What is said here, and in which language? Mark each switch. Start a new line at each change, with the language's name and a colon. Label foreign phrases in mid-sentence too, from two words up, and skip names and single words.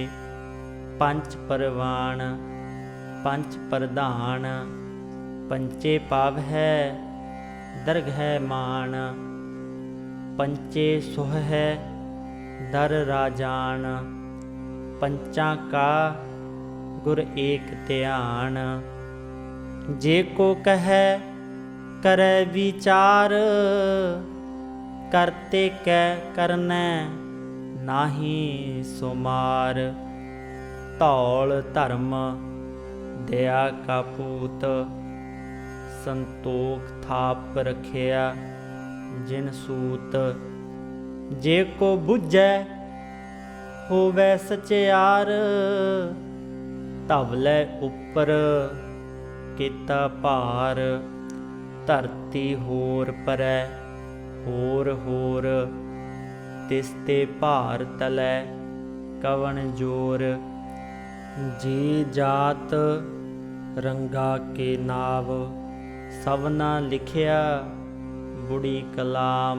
Punjabi: ਪੰਚ ਪਰਵਾਣ ਪੰਚ ਪ੍ਰਧਾਨ, ਪੰਚੇ ਪਾਵਹਿ ਦਰਗਹਿ ਮਾਨ। ਪੰਚੇ ਸੁਹਹਿ ਦਰ ਰਾਜਾਨ, ਪੰਚਾਂ ਕਾ ਗੁਰ ਏਕ ਧਿਆਨ। ਜੇ ਕੋ ਕਹੈ ਕਰੈ ਵਿਚਾਰ, ਕਰਤੇ ਕੈ ਕਰਣੈ ਨਾਹਿ ਸੁਮਾਰ। ਧੌਲ ਧਰਮ ਦਇਆ ਕਾ ਪੂਤ, ਸੰਤੋਖ ਥਾਪ ਰਖਿਆ ਜਿਨ ਸੂਤ। ਜੇ ਕੋ ਬੁਝੈ ਹੋਵੈ ਸਚਿਆਰ, ਧਵਲੈ ਉਪਰ ਕੀਤਾ ਭਾਰ। ਧਰਤੀ ਹੋਰ ਪਰੈ ਹੋਰ ਹੋਰ, ਤਿਸ ਤੇ ਭਾਰ ਤਲੈ ਕਵਣ ਜੋਰ। ਜੀ ਜਾਤ ਰੰਗਾ ਕੇ ਨਾਵ, ਸਭਨਾ ਲਿਖਿਆ ਬੁੜੀ ਕਲਾਮ।